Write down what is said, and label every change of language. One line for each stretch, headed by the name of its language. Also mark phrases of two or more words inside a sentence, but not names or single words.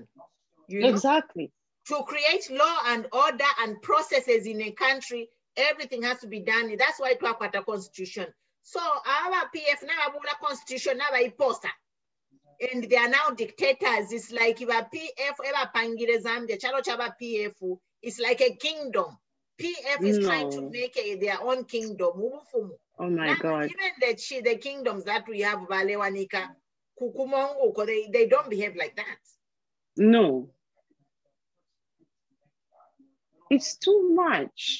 English: Exactly. To create law and order and processes in a country, everything has to be done. That's why we have a constitution. So our PF now have a constitution, now a poster. And they are now dictators. It's like if a PF ever pangire Zambia,
Bemba: chalo chaba PF,
English: it's like a kingdom. PF is trying to make their own kingdom. Oh my God. Even the kingdoms that we have, Balewanika, Kukumongo, they don't behave like that. No. It's too much.